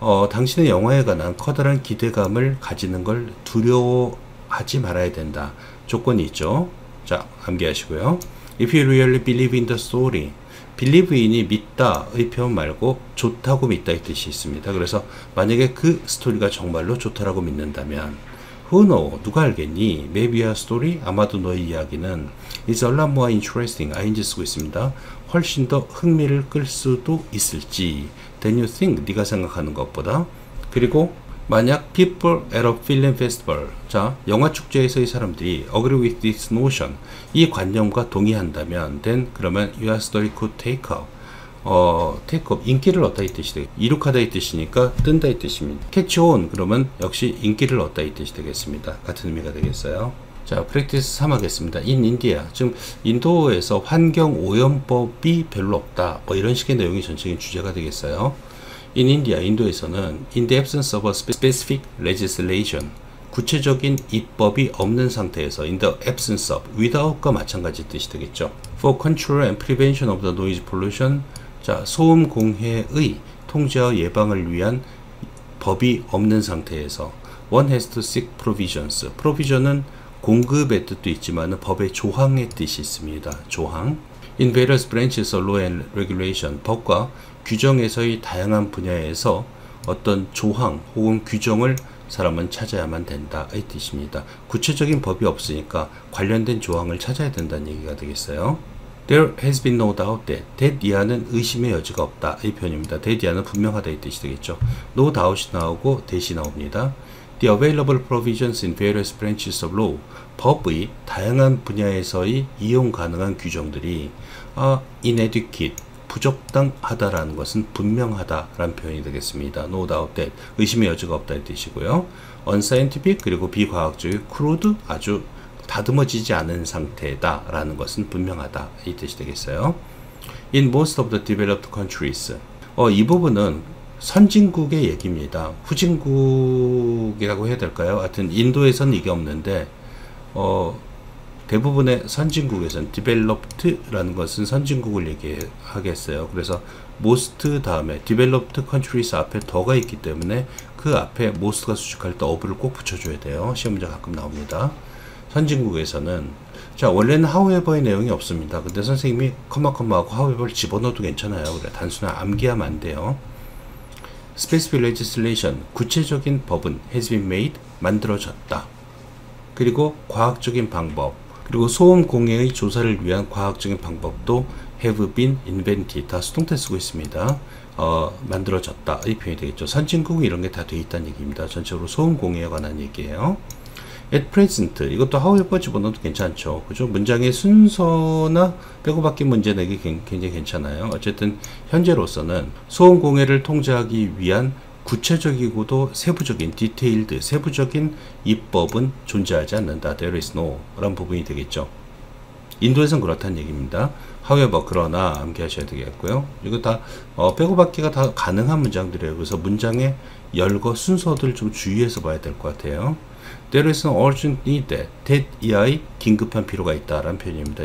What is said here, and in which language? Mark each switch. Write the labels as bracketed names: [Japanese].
[Korean] 당신의 영화에 관한 커다란 기대감을 가지는 걸 두려워하지 말아야 된다. 조건이 있죠. 자, 암기하시고요. [English] If you really believe in the story. [Korean] believe in이 믿다의 표현 말고 좋다고 믿다 이 뜻이 있습니다. 그래서 만약에 그 스토리가 정말로 좋다라고 믿는다면 [English] who know, [Korean] 누가 알겠니? [English] Maybe your story, [Korean] 아마도 너의 이야기는 [English] is a lot more interesting, ing [Korean] 쓰고 있습니다. 훨씬 더 흥미를 끌 수도 있을지 [English] than you think, [Korean] 네가 생각하는 것보다. 그리고 만약 [English] people at a film festival, [Korean] 자, 영화 축제에서의 사람들이 [English] agree with this notion, [Korean] 이 관념과 동의한다면 [English] then [Korean] 그러면 [English] your story could take up, take up, [Korean] 인기를 얻다 이 뜻이 되겠, 이룩하다 이 뜻이니까 뜬다 이 뜻입니다. [English] catch on, [Korean] 그러면 역시 인기를 얻다 이 뜻이 되겠습니다. 같은 의미가 되겠어요. 자, 프랙티스 3 하겠습니다. [English] In India, [Korean] 지금 인도에서 환경 오염법이 별로 없다, 뭐 이런 식의 내용이 전체적인 주제가 되겠어요. [English] In India, [Korean] 인도에서는 [English] in the absence of a specific legislation, [Korean] 구체적인 입법이 없는 상태에서 [English] in the absence of, without [Korean] 과 마찬가지 뜻이 되겠죠. [English] For control and prevention of the noise pollution, [Korean] 자, 소음 공해의 통제와 예방을 위한 법이 없는 상태에서 [English] one has to seek provisions. [Korean] provision은 공급의 뜻도 있지만 법의 조항의 뜻이 있습니다. 조항. [English] In various branches of law and regulation, [Korean] 법과 규정에서의 다양한 분야에서 어떤 조항 혹은 규정을 사람은 찾아야만 된다 이 뜻입니다. 구체적인 법이 없으니까 관련된 조항을 찾아야 된다는 얘기가 되겠어요. [English] There has been no doubt that [Korean] 이하는 의심의 여지가 없다 이 표현입니다. that 이하는 분명하다 이 뜻이 되겠죠. [English] No doubt [Korean] 이 나오고 that이 나옵니다. [English] The available provisions in various branches of law, [Korean] 법의 다양한 분야에서의 이용 가능한 규정들이 [English] inadequate, [Korean] 부적당하다라는 것은 분명하다라는 표현이 되겠습니다. [English] No doubt that, [Korean] 의심의 여지가 없다는 뜻이고요. [English] unscientific, [Korean] 그리고 비과학적이고 [English] crude, [Korean] 아주 다듬어지지 않은 상태다라는 것은 분명하다 이 뜻이 되겠어요. [English] In most of the developed countries, [Korean] 이 부분은 선진국의 얘기입니다. 후진국이라고 해야 될까요? 하여튼 인도에서는 이게 없는데 대부분의 선진국에서는 developed라는 것은 선진국을 얘기하겠어요. 그래서 most 다음에 developed countries 앞에 더가 있기 때문에 그 앞에 most가 수식할 때 of를 꼭 붙여줘야 돼요. 시험 문제 가끔 나옵니다. 선진국에서는 자 원래는 however의 내용이 없습니다. 근데 선생님이 컴마하고 however를 집어넣어도 괜찮아요. 그래 단순한 암기하면 안 돼요. [English] specific legislation [Korean] 구체적인 법은 [English] has been made [Korean] 만들어졌다. 그리고 과학적인 방법 그리고 소음 공해의 조사를 위한 과학적인 방법도 [English] have been invented [Korean] 다 수동태 쓰고 있습니다. 만들어졌다 이 표현이 되겠죠. 선진국은 이런 게 다 돼 있다는 얘기입니다. 전체적으로 소음 공해에 관한 얘기예요. [English] at present [Korean] 이것도 however 집어넣어도 괜찮죠. 그죠? 문장의 순서나 빼고 받기 문제 내기 굉장히 괜찮아요. 어쨌든 현재로서는 소음 공해를 통제하기 위한 구체적이고도 세부적인 디테일드 세부적인 입법은 존재하지 않는다. [English] There is no [Korean] 라는 부분이 되겠죠. 인도에선 그렇다는 얘기입니다. however 그러나 암기하셔야 되겠고요. 이거 다 빼고 받기가 다 가능한 문장들이에요. 그래서 문장의 열거 순서들 좀 주의해서 봐야 될 것 같아요. [English] There is an urgent need that [Korean] 이하의 긴급한 필요가 있다라는 표현입니다.